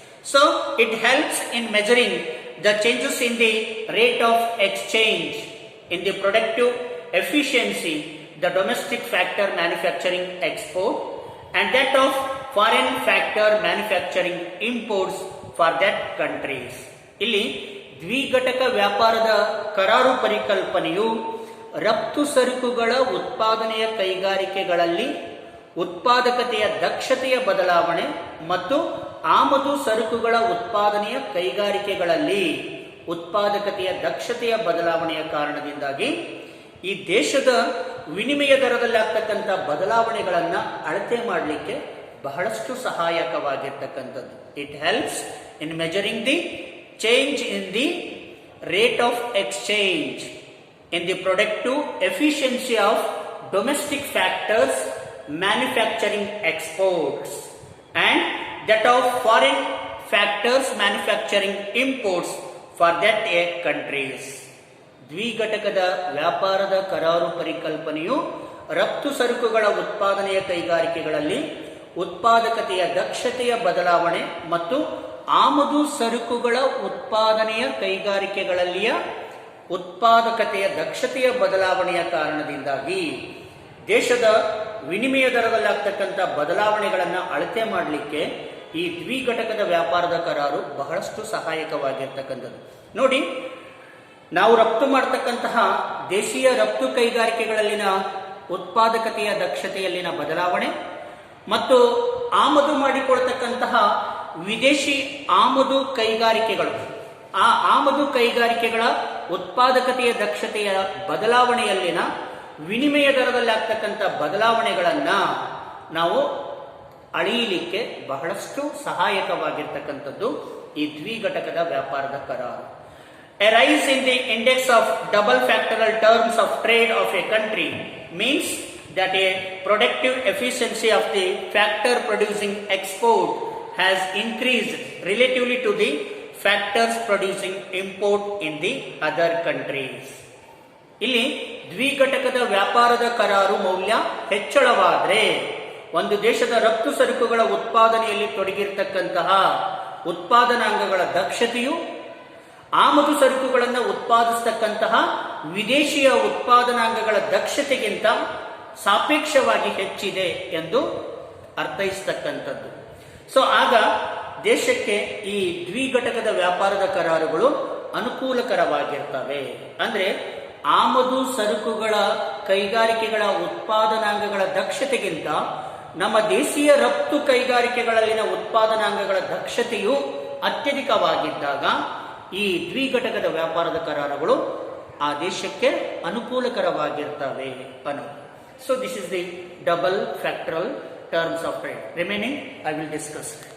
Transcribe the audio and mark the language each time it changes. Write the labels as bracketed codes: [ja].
[en] So it helps in measuring the changes in the rate of exchange, in the productive efficiency, the domestic factor manufacturing export, and that of foreign factor manufacturing imports for that countries. [kn] ಇಲ್ಲಿ ದ್ವಿಘಟಕ ವ್ಯಾಪಾರದ ಕರಾರು ಪರಿಕಲ್ಪನೆಯು ರಫ್ತು ಸರಕುಗಳ ಉತ್ಪಾದನೆಯ ಕೈಗಾರಿಕೆಗಳಲ್ಲಿ ಉತ್ಪಾದಕತೆಯ ದಕ್ಷತೆಯ ಬದಲಾವಣೆ ಮತ್ತು ಆಮದು ಸರಕುಗಳ ಉತ್ಪಾದನೆಯ ಕೈಗಾರಿಕೆಗಳಲ್ಲಿ ಉತ್ಪಾದಕತೆಯ ದಕ್ಷತೆಯ ಬದಲಾವಣೆಯ ಕಾರಣದಿಂದಾಗಿ ಈ ದೇಶದ ವಿನಿಮಯ ದರದಲ್ಲಿ ಆಗ್ತಕ್ಕಂಥ ಬದಲಾವಣೆಗಳನ್ನು ಅಳತೆ ಮಾಡಲಿಕ್ಕೆ ಬಹಳಷ್ಟು ಸಹಾಯಕವಾಗಿರ್ತಕ್ಕಂಥದ್ದು. [en] It helps in measuring the change in the rate of exchange, in the productive efficiency of domestic factors manufacturing exports, and that of foreign factors manufacturing imports for that countries. [kn] ದ್ವಿಘಟಕದ ವ್ಯಾಪಾರದ ಕರಾರು ಪರಿಕಲ್ಪನೆಯು ರಫ್ತು ಸರಕುಗಳ ಉತ್ಪಾದನೆಯ ಕೈಗಾರಿಕೆಗಳಲ್ಲಿ ಉತ್ಪಾದಕತೆಯ ದಕ್ಷತೆಯ ಬದಲಾವಣೆ ಮತ್ತು ಆಮದು ಸರಕುಗಳ ಉತ್ಪಾದನೆಯ ಕೈಗಾರಿಕೆಗಳಲ್ಲಿಯ ಉತ್ಪಾದಕತೆಯ ದಕ್ಷತೆಯ ಬದಲಾವಣೆಯ ಕಾರಣದಿಂದಾಗಿ ದೇಶದ ವಿನಿಮಯ ದರದಲ್ಲಾಗ್ತಕ್ಕಂಥ ಬದಲಾವಣೆಗಳನ್ನು ಅಳತೆ ಮಾಡಲಿಕ್ಕೆ ಈ ದ್ವಿಘಟಕದ ವ್ಯಾಪಾರದ ಕರಾರು ಬಹಳಷ್ಟು ಸಹಾಯಕವಾಗಿರ್ತಕ್ಕಂಥದ್ದು. ನೋಡಿ, ನಾವು ರಫ್ತು ಮಾಡತಕ್ಕಂತಹ ದೇಶೀಯ ರಫ್ತು ಕೈಗಾರಿಕೆಗಳಲ್ಲಿನ ಉತ್ಪಾದಕತೆಯ ದಕ್ಷತೆಯಲ್ಲಿನ ಬದಲಾವಣೆ ಮತ್ತು ಆಮದು ಮಾಡಿಕೊಳ್ತಕ್ಕಂತಹ ವಿದೇಶಿ ಆಮದು ಕೈಗಾರಿಕೆಗಳು, ಆ ಆಮದು ಕೈಗಾರಿಕೆಗಳ ಉತ್ಪಾದಕತೆಯ ದಕ್ಷತೆಯ ಬದಲಾವಣೆಯಲ್ಲಿನ ವಿನಿಮಯ ದರದಲ್ಲಿ ಆಗ್ತಕ್ಕಂಥ ಬದಲಾವಣೆಗಳನ್ನು ನಾವು ಅಳೆಯಲಿಕ್ಕೆ ಬಹಳಷ್ಟು ಸಹಾಯಕವಾಗಿರ್ತಕ್ಕಂಥದ್ದು ಈ ದ್ವಿಘಟಕದ ವ್ಯಾಪಾರದ ಕರಾರು. [en] A rise in the index of double factorial terms of trade of a country means that a productive efficiency of the factor producing export has increased relatively to the factors producing import in the other countries. [kn] ಇಲ್ಲಿ ದ್ವಿಘಟಕದ ವ್ಯಾಪಾರದ ಕರಾರು ಮೌಲ್ಯ ಹೆಚ್ಚಳವಾದರೆ ಒಂದು ದೇಶದ ರಫ್ತು ಸರಕುಗಳ ಉತ್ಪಾದನೆಯಲ್ಲಿ ತೊಡಗಿರ್ತಕ್ಕಂತಹ ಉತ್ಪಾದನಾಂಗಗಳ ದಕ್ಷತೆಯು ಆಮದು ಸರಕುಗಳನ್ನು ಉತ್ಪಾದಿಸತಕ್ಕಂತಹ ವಿದೇಶಿಯ ಉತ್ಪಾದನಾಂಗಗಳ ದಕ್ಷತೆಗಿಂತ ಸಾಪೇಕ್ಷವಾಗಿ ಹೆಚ್ಚಿದೆ ಎಂದು ಅರ್ಥೈಸತಕ್ಕಂಥದ್ದು. ಸೊ ಆಗ ದೇಶಕ್ಕೆ ಈ ದ್ವಿಘಟಕದ ವ್ಯಾಪಾರದ ಕರಾರುಗಳು ಅನುಕೂಲಕರವಾಗಿರ್ತವೆ. ಅಂದ್ರೆ ಆಮದು ಸರಕುಗಳ ಕೈಗಾರಿಕೆಗಳ ಉತ್ಪಾದನಾಂಗಗಳ ದಕ್ಷತೆಗಿಂತ ನಮ್ಮ ದೇಶೀಯ ರಫ್ತು ಕೈಗಾರಿಕೆಗಳಲ್ಲಿನ ಉತ್ಪಾದನಾಂಗಗಳ ದಕ್ಷತೆಯು ಅತ್ಯಧಿಕವಾಗಿದ್ದಾಗ ಈ ದ್ವಿಘಟಕದ ವ್ಯಾಪಾರದ ಕರಾರುಗಳು ಆ ದೇಶಕ್ಕೆ ಅನುಕೂಲಕರವಾಗಿರ್ತವೆ ಅನ್ನೋದು. [en] So this is the double factorial terms of trade. Remaining I will discuss.